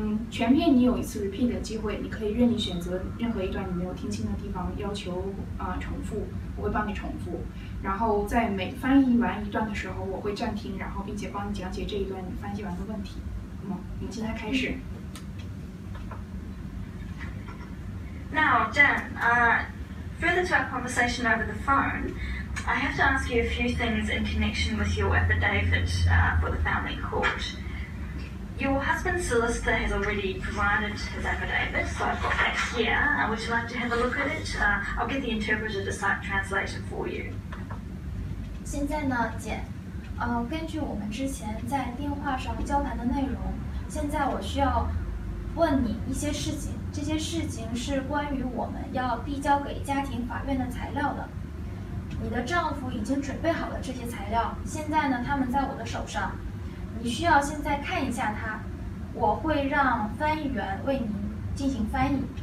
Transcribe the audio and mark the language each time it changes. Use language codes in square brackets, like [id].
[zh] 全篇你有一次 repeat 的机会，你可以任意选择任何一段你没有听清的地方，要求重复，我会帮你重复。然后在每翻译完一段的时候，我会暂停，然后并且帮你讲解这一段你翻译完的问题。我们现在开始。 [en] Now, Jen, further to our conversation over the phone, I have to ask you a few things in connection with your affidavit for the family court. Your husband's solicitor has already provided his affidavit, so I've got that here. Would you like to have a look at it? I'll get the interpreter to translate it for you. [zh] 现在呢，姐，根据我们之前在电话上交谈的内容，现在我需要问你一些事情，这些事情是关于我们要递交给家庭法院的材料的。你的丈夫已经准备好了这些材料，现在呢，他们在我的手上，你需要现在看一下它，我会让翻译员为您进行翻译。